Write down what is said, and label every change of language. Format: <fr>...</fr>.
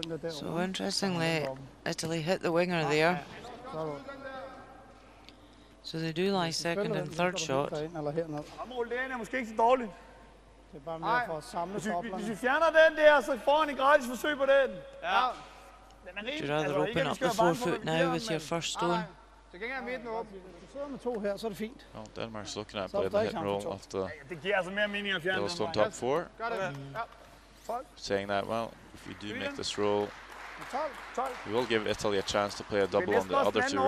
<en>So interestingly, Italy hit the winger there. So they do lie second and third shot.</en> <da>Det er bare mere for at samle toplerne. Hvis vi fjerner den der, så får en gratis forsøg på den. Ja.</da> <en>Would you rather open up the 4 foot now with your first stone?</en> <da>Så gænger jeg midten åben. Hvis du sidder med 2 her, så er det fint.</da> <en>Well, Denmark's looking at playing the hit and roll off the</en> <da>Det giver altså mere mening at fjerne den.</da> <en>Yellowstone top 4.</en> <da>Gør det. Ja.</da> <en>Saying that, well, if we do make this roll, we will give Italy a chance to play a double on the other 2 reds.</en>